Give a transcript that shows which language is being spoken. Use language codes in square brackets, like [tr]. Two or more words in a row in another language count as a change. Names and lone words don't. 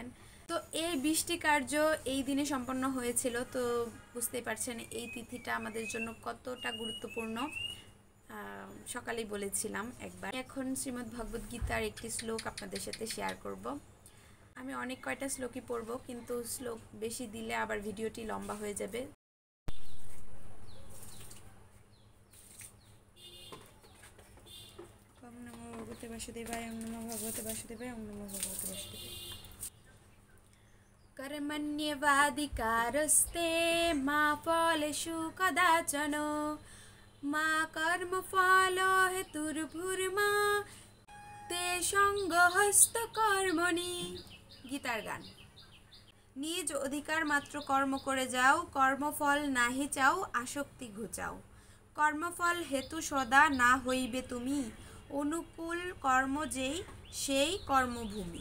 [bn] তো এই বৃষ্টি কার্য এই দিনে সম্পন্ন হয়েছিল, তো বুঝতেই পারছেন এই তিথিটা আমাদের জন্য কতটা গুরুত্বপূর্ণ। সকালেই বলেছিলাম একবার। এখন শ্রীমদ্ ভগবদ্ গীতার একটি শ্লোক আপনাদের সাথে শেয়ার করব। আমি অনেক কয়টা শ্লোকই পড়ব, কিন্তু শ্লোক বেশি দিলে আবার ভিডিওটি লম্বা হয়ে যাবে। [sa] ওম নমো ভগবতে বাসুদেবায়, ওম নমো ভগবতে বাসুদেবায়, ওম নমো ভগবতে বাসুদেবায়। कर्मण्येवाधिकारस्ते मा फलेषु कदाचन मा कर्मफलो हेतुर्भुर्मा ते सङ्गहस्तकर्मणि। [bn] গীতার গান। নিজ অধিকার মাত্র কর্ম করে যাও, কর্মফল নাহি চাও, আসক্তি ঘুচাও। কর্মফল হেতু সদা না হইবে তুমি, অনুকূল কর্ম যেই সেই কর্মভূমি।